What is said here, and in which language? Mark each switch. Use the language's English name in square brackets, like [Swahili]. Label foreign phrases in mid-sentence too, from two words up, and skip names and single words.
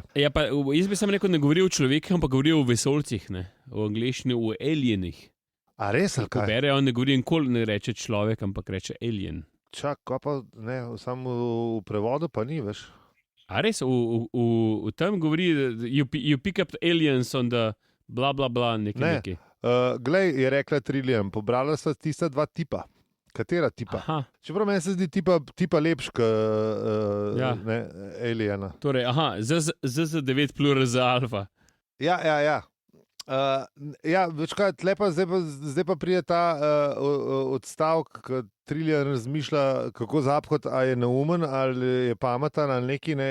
[Slovenian] Ja, pa jaz bi sam rekel, ne govori o človekih, ampak govori o vesoljcih, ne? V angleščini o alienih. A res, ali kaj? Ko bere, on ne govori nikoli ne reče človek, ampak reče alien. Čak, pa ne, samo v prevodu pa ni, veš. A res, v tem govori, [English] you pick up aliens on the bla bla bla, [Slovenian] nekaj. Glej, je rekla Trillian, pobrala sta tista dva tipa. Katera tipa? Aha. Čeprav meni se zdi tipa lepš, aliena. Torej, ZZ9 plural za alfa. Ja. Več kaj, zdaj pa pride ta odstavek, ko Trillian razmišlja, kako Zaphod, a je neumen, ali je pameten, ali neki ne.